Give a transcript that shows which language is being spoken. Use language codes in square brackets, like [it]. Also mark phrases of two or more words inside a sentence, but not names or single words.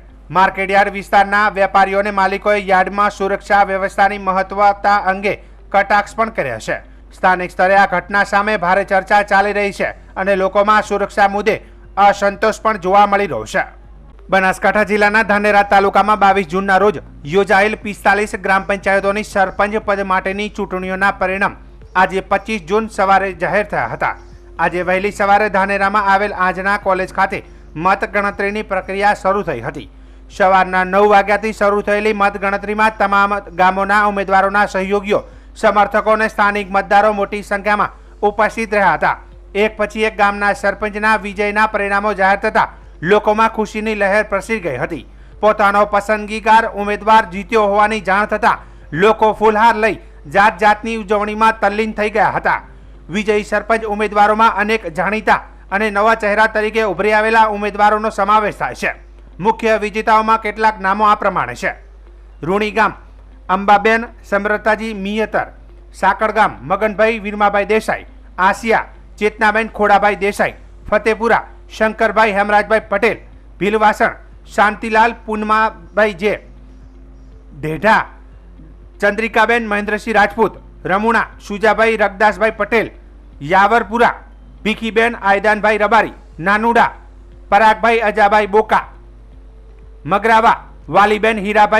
[gu] માર્કેટયાર્ડ વિસ્તારના વેપારીઓને માલિકોએ યાર્ડમાં સુરક્ષા વ્યવસ્થાની મહત્વતા અંગે કટાક્ષ પણ કર્યા છે। સ્થાનિક સ્તરે આ ઘટના સામે ભારે ચર્ચા ચાલી રહી છે અને લોકોમાં સુરક્ષા મુદ્દે અસંતોષ પણ જોવા મળી રહ્યો છે। બનાસકાંઠા જિલ્લાના ધાનેરા તાલુકામાં 22 જૂનના રોજ યોજાયેલ 45 ગ્રામ પંચાયતોની સરપંચ પદ માટેની ચૂંટણીઓના પરિણામ આજે 25 જૂન સવારે જાહેર થયા હતા। આજે વહેલી સવારે ધાનેરામાં આવેલ આંજના કોલેજ ખાતે મતગણતરીની પ્રક્રિયા શરૂ થઈ હતી। सवाરના 9 વાગ્યાથી શરૂ થયેલી મતગણતરીમાં તમામ ગામોના ઉમેદવારોના સહયોગીઓ, સમર્થકો અને સ્થાનિક મતદારો મોટી સંખ્યામાં ઉપસ્થિત રહ્યા હતા। એક પછી એક ગામના સરપંચના વિજયના પરિણામો જાહેર થતા લોકોમાં ખુશીની लહેર પ્રસરી ગઈ હતી। પોતાનો પસંદગીકાર ઉમેદવાર જીત્યો હોવાની જાણ થતા લોકો ફૂલહાર લઈ જાત જાતની ઉજવણીમાં તલ્લીન થઈ ગયા હતા। વિજયી સરપંચ ઉમેદવારોમાં અનેક જાણીતા અને નવા ચહેરા તરીકે ઉભરી આવેલા ઉમેદવારોનો સમાવેશ થાય છે। મુખ્ય વિજેતાઓમાં કેટલાક નામો આ પ્રમાણે છે: રૂણી ગામ અંબાબેન સમરતાજી મિયતર, સાકળ ગામ મગનભાઈ વીરમાભાઈ દેસાઈ, આસિયા चेतनाबेन खोड़ाभाई देसाई, फतेपुरा शंकरभाई हेमराजभाई पटेल, भीलवासण शांतिलाल पूनमाभाई जे, ढेढा चंद्रिकाबेन महेंद्रसिंह राजपूत, रमुणा शुजाभाई रगदासभाई पटेल, यावरपुरा भीखीबेन आयदानभाई रबारी, नानुडा परागभाई अजाभाई बोका, मगरावा वालीबेन हीराभाई